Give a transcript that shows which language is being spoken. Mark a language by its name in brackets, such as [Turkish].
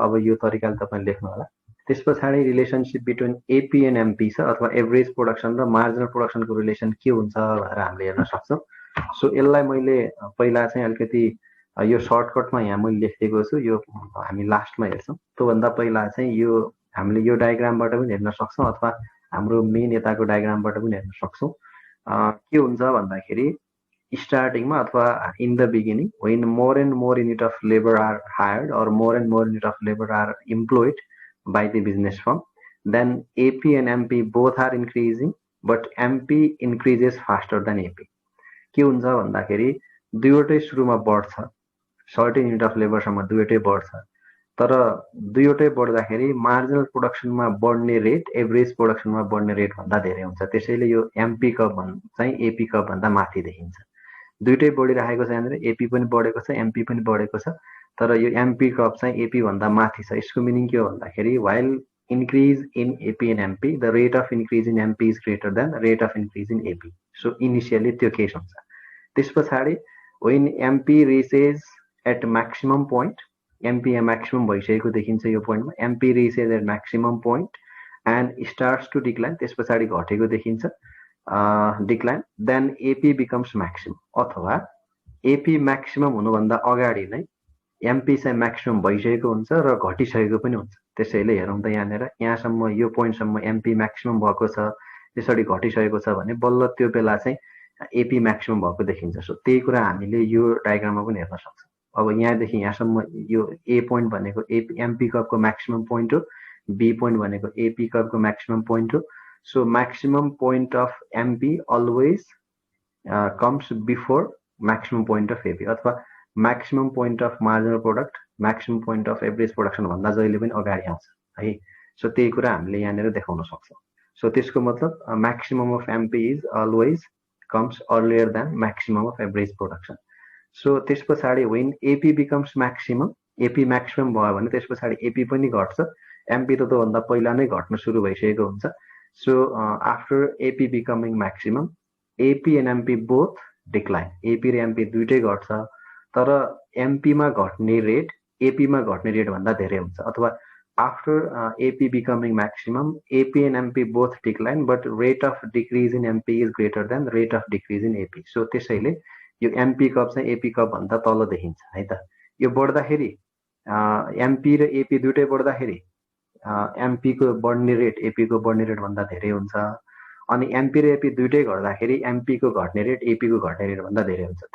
[Nepali] अब यो तरिकाले तपाईँले लेख्नु होला। त्यस पछाडि [English] relationship between AP and MP [Nepali] छ, अथवा एभरेज प्रोडक्सन र मार्जिनल प्रोडक्सनको रिलेसन के हुन्छ भनेर हामीले हेर्न सक्छौँ। सो यसलाई मैले पहिला चाहिँ अलिकति यो सर्टकटमा यहाँ मैले लेखिदिएको छु, यो हामी लास्टमा हेर्छौँ। त्योभन्दा पहिला चाहिँ यो हामीले यो डायग्रामबाट पनि हेर्न सक्छौँ, अथवा हाम्रो मेन यताको डायग्रामबाट पनि हेर्न सक्छौँ। के हुन्छ भन्दाखेरि स्टार्टिङमा अथवा [English] In the beginning when more and more unit of labor are hired or more and more unit of labor are employed by the business firm, then AP and MP both are increasing, but MP increases faster than AP. [Nepali] के हुन्छ भन्दाखेरि दुईवटै सुरुमा बढ्छ, certain unit of लेबरसम्म दुईवटै बढ्छ, तर दुईवटै बढ्दाखेरि मार्जिनल प्रोडक्सनमा बढ्ने रेट एभरेज प्रोडक्सनमा बढ्ने रेट भन्दा धेरै हुन्छ। त्यसैले यो एमपी कप चाहिँ एपी कप भन्दा माथि देखिन्छ। दुईटै बढिरहेको छ, यहाँनिर एपी पनि बढेको छ, एमपी पनि बढेको छ, तर यो एमपी कप चाहिँ एपी भन्दा माथि छ। यसको मिनिङ के हो भन्दाखेरि [English] while increase in AP and MP, the rate of increase in MP is greater than the rate of increase in AP. So initially [Nepali] त्यो केस हुन्छ। त्यस पछाडि [English] when MP reaches at maximum point, [Nepali] MP maximum भइसकेको देखिन्छ यो पोइन्टमा, [English] MP reaches at maximum point and starts to decline, [Nepali] त्यस पछाडि घटेको देखिन्छ decline, [English] then AP becomes maximum, [Nepali] अथवा एपी म्याक्सिमम हुनुभन्दा अगाडि नै एमपी चाहिँ म्याक्सिमम भइसकेको हुन्छ र घटिसकेको पनि हुन्छ। त्यसैले हेरौँ त यहाँनिर यहाँसम्म यो पोइन्टसम्म एमपी म्याक्सिमम भएको छ, त्यसरी घटिसकेको छ भने बल्ल त्यो बेला चाहिँ एपी म्याक्सिमम भएको देखिन्छ। सो त्यही कुरा हामीले यो डायग्राममा पनि हेर्न सक्छौँ। अब यहाँदेखि यहाँसम्म यो ए पोइन्ट भनेको एमपी कपको म्याक्सिमम पोइन्ट हो, बी पोइन्ट भनेको एपी कपको म्याक्सिमम पोइन्ट हो। [English] So maximum point of MP always comes before maximum point of AP, अथवा maximum point of marginal product, maximum point of average production [Nepali] भन्दा जहिले पनि अगाडि आउँछ है। सो त्यही कुरा हामीले यहाँनिर देखाउन सक्छौँ। सो त्यसको मतलब [English] maximum of MP is always comes earlier than maximum of average production. [Nepali] So त्यस पछाडि [English] when AP becomes maximum, [Nepali] AP maximum भयो भने त्यस पछाडि AP पनि घट्छ, MP त त्योभन्दा पहिला नै घट्न सुरु भइसकेको हुन्छ। [English] So after AP becoming maximum, AP and MP both decline. [Nepali] AP र MP दुईटै घट्छ, तर MP मा घट्ने रेट AP मा घट्ने रेट भन्दा धेरै हुन्छ। [English] अथवा after AP becoming maximum, AP and MP both decline, but rate of decrease in MP is greater than rate of decrease in AP. [Nepali] So त्यसैले यो MP कप चाहिँ AP कप भन्दा तल देखिन्छ है त। यो बढ्दाखेरि MP र AP दुईटै बढ्दाखेरि एमपी को बढ्ने रेट एपी को बढ्ने रेट भन्दा धेरै हुन्छ, अनि एमपी र एपी दुईटै घट्दाखेरि एमपी को घट्ने रेट एपी को घट्ने रेट भन्दा धेरै हुन्छ।